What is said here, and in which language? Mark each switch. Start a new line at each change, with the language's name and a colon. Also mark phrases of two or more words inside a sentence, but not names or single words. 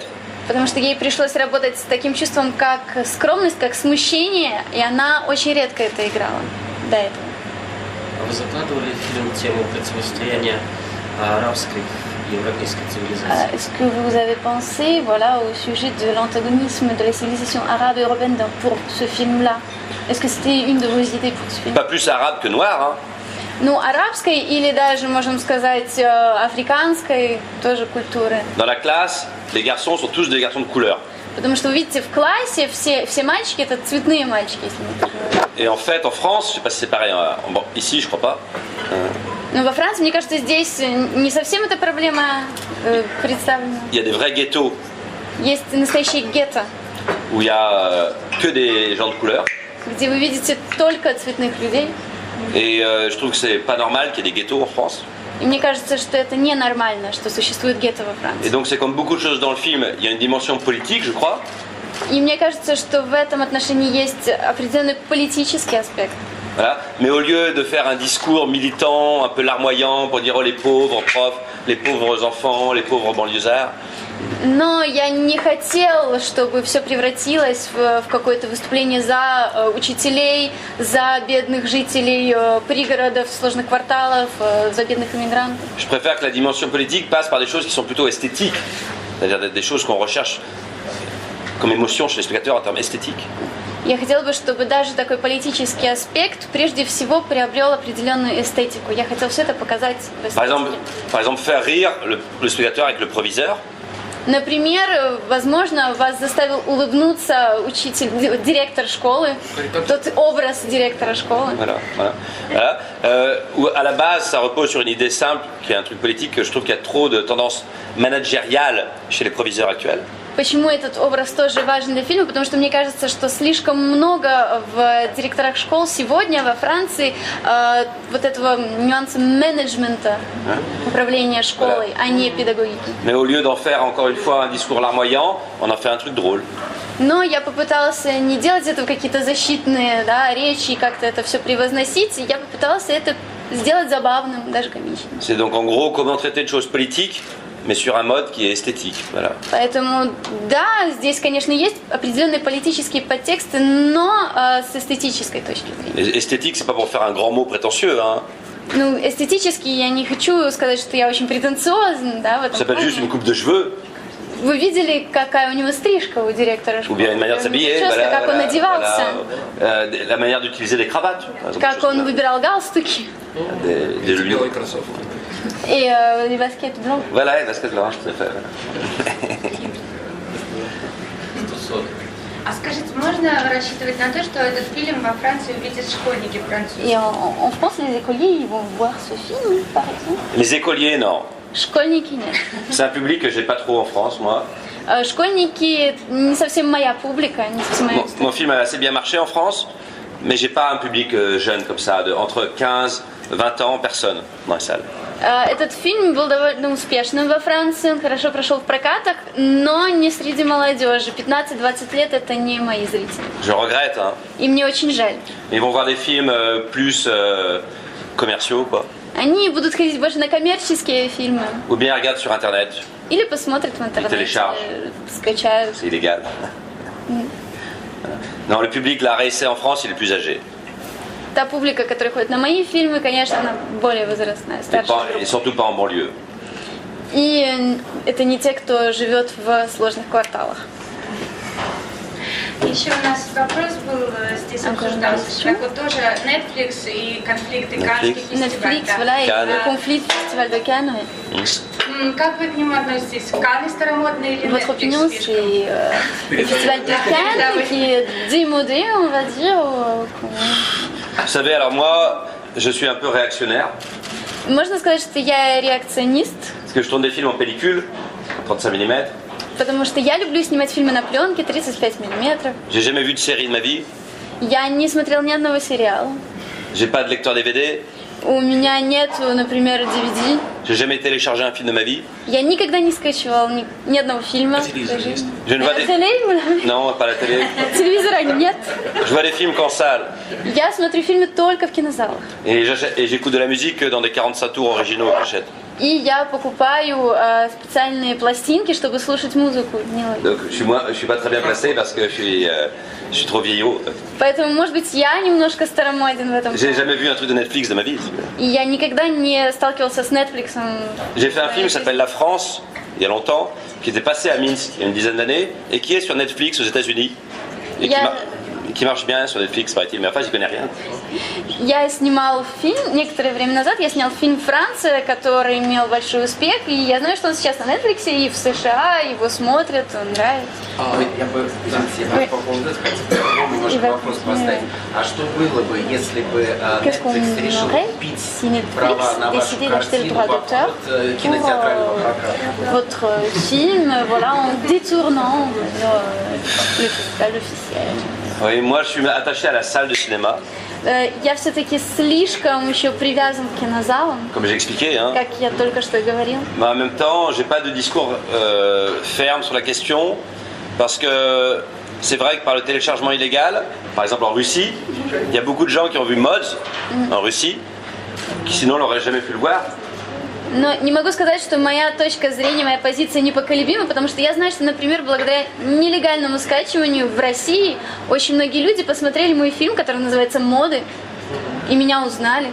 Russian: Потому что ей пришлось работать с таким чувством, как скромность, как смущение, и она очень редко это играла до этого. Вы закладывали в фильм тему противостояния арабской и европейской цивилизации?
French: Est-ce que vous avez pensé voilà, au sujet de l'antagonisme de la civilisation arabe et européenne pour ce film-là? Est-ce que c'était une de vos idées pour ce film? Pas plus arabe que noir, hein.
Russian: Ну, арабской или даже, можем сказать, африканской тоже культуры.
French: Dans la classe, les garçons sont tous des garçons de couleur.
Russian: Потому что, вы видите, в классе все мальчики – это цветные мальчики, если мы так говорим.
French: Et en fait, en France, je sais pas si c'est pareil, bon, ici je crois pas.
Russian: Но во Франции, мне кажется, здесь не совсем эта проблема представлена.
French: Il y a des vrais ghettos
Russian: Есть настоящие гетто,
French: où il y a que des gens de couleur.
Russian: где вы видите только цветных людей.
French: Et je trouve que c'est pas normal qu'il y ait des ghettos en France.
Russian: И мне кажется, что это ненормально, что существует гетто во
French: Et
Russian: Франции.
French: donc c'est comme beaucoup de choses dans le film, il y a une dimension politique, je crois.
Russian: И мне кажется, что в этом отношении есть определенный политический аспект.
French: Voilà. Mais au lieu de faire un discours militant, un peu larmoyant, pour dire oh les pauvres profs, les pauvres enfants, les pauvres banlieusards,
Russian: Но я не хотел, чтобы все превратилось в какое-то выступление за учителей, за бедных жителей пригородов, сложных кварталов, за бедных иммигрантов.
French: je préfère que la dimension politique passe par des choses qui sont plutôt esthétiques, c'est-à-dire des choses qu'on recherche comme émotion chez les spectateurs en termes esthétiques.
Russian: Я хотела бы, чтобы даже такой политический аспект прежде всего приобрел определенную эстетику. Я хотела все это показать в эстетике.
French: Par exemple, faire rire le spectateur avec le proviseur.
Russian: Например, возможно, вас заставил улыбнуться учитель, директор школы, тот образ директора школы.
French: Voilà. Où à la base, ça repose sur une idée simple, qui est un truc politique, que je trouve qu'il y a trop de tendances managériales chez les proviseurs actuels.
Russian: Почему этот образ тоже важен для фильма? Потому что мне кажется, что слишком много в директорах школ сегодня во Франции вот этого нюанса менеджмента, управления школой, а не педагогики.
French: Mais au lieu d'en faire encore une fois un discours larmoyant, on en fait un truc drôle.
Russian: Но я попыталась не делать этого какие-то защитные речи и как-то это все превозносить. Я попыталась это сделать забавным, даже комичным.
French: C'est donc en gros comment traiter de choses politiques, mais sur un mode qui est esthétique. Voilà.
Russian: Поэтому, да, здесь, конечно, есть определенные политические подтексты, но с эстетической точки зрения.
French: Et esthétique, c'est pas pour faire un grand mot prétentieux, hein.
Russian: Ну, эстетически я не хочу сказать, что я очень претенциозна, да, в этом
French: Ça s'appelle juste une coupe de cheveux,
Russian: Вы видели, какая у него стрижка у директора
French: ou
Russian: школы?
French: bien une manière de s'habiller,
Russian: Просто
French: voilà,
Russian: как он одевался,
French: la manière d'utiliser des cravates, par exemple,
Russian: как он выбирал галстуки
French: des
Russian: Белые кроссовки.
French: и les baskets blancs. Voilà, parce que là, je préfère.
Russian: А скажите, можно рассчитывать на то, что этот фильм во Франции увидят школьники французские?
French: Et en France, les écoliers, ils vont voir ce film, par exemple. Les écoliers, non.
Russian: Школьники нет.
French: C'est un public que j'ai pas trop en France, moi.
Russian: Школьники не совсем моя публика, не совсем моя
French: Mon film a assez bien marché en France, mais j'ai pas un public jeune comme ça, entre 15 20 ans, personne dans la salle.
Russian: Этот фильм был довольно успешным во Франции, он хорошо прошел в прокатах, но не среди молодежи. 15-20 лет это не мои зрители.
French: Je regrette, hein.
Russian: И мне очень жаль.
French: Ils vont voir des films plus commerciaux, quoi.
Russian: Они будут ходить больше на коммерческие фильмы.
French: Ou bien ils regardent sur Internet,
Russian: Или посмотрят в интернете,
French: téléchargent.
Russian: скачают.
French: C'est illégal. Non, le public la réessai en France, il est plus âgé.
Russian: Та публика, которая ходит на мои фильмы, конечно, она более возрастная, старше.
French: Et surtout pas en banlieue.
Russian: И это не те, кто живет в сложных кварталах. Еще у нас вопрос был, здесь обсуждался, как вот тоже Netflix и конфликты каннских фестивалей.
French: Netflix, voilà, et le conflit du Festival de Cannes.
Russian: Как вы к нему относитесь? Канны старомодные или
French: Votre Netflix opinion,
Russian: слишком?
French: c'est le Festival de Cannes qui est démodé, on va dire. Vous savez, alors moi, je suis un peu réactionnaire,
Russian: Можно сказать, что я реакционист,
French: parce que je tourne des films en pellicule, 35 mm.
Russian: потому что я люблю снимать фильмы на пленке 35 миллиметров.
French: J'ai jamais vu de série de ma vie.
Russian: Я не смотрел ни одного сериала.
French: J'ai pas de lecteur DVD.
Russian: У меня нет, например, DVD.
French: J'ai jamais téléchargé un film de ma vie.
Russian: Я никогда не скачивал ни одного фильма. телевизор есть?
French: Je ne vois des... Non, pas la télé.
Russian: Телевизора нет.
French: Je vois des films qu'en salle.
Russian: Я смотрю фильмы только в кинозалах.
French: Et j'écoute de la musique que dans des 45 tours originaux que j'achète.
Russian: И я покупаю специальные пластинки, чтобы слушать музыку.
French: Donc je suis pas très bien placé parce que je suis trop vieillot.
Russian: Поэтому, может быть, я немножко старомоден в этом.
French: J'ai jamais vu un truc de Netflix de ma vie.
Russian: И я никогда не сталкивался с Netflix.
French: J'ai fait un film qui s'appelle La France, il y a longtemps, qui était passé à Minsk il y a une dizaine d'années, et qui est sur Netflix aux États-Unis. Et qui marche bien sur Netflix, paraît-il, mais enfin, j'y connais rien.
Russian: Я снимал фильм, некоторое время назад я снял фильм «Франция», который имел большой успех, и я знаю, что он сейчас на Netflix и в США, его смотрят, он нравится. Я бы по поводу этого немножко вопрос поставить. А что было бы, если бы Netflix решил купить права на вашу картину в обход кинотеатрального проката?
French: Votre film, voilà, en détournant le festival officiel. Oui, moi je suis attaché à la salle de cinéma.
Russian: Я все-таки слишком еще привязан к кинозалам,
French: Comme j'ai expliqué, hein.
Russian: как я только что говорил.
French: Mais en même temps, j'ai pas de discours ferme sur la question, parce que c'est vrai que par le téléchargement illégal, par exemple en Russie, il y a beaucoup de gens qui ont vu Mods en Russie, qui sinon n'auraient jamais pu le voir.
Russian: Но не могу сказать, что моя точка зрения, моя позиция непоколебима, потому что я знаю, что, например, благодаря нелегальному скачиванию в России очень многие люди посмотрели мой фильм, который называется «Моды», и меня узнали.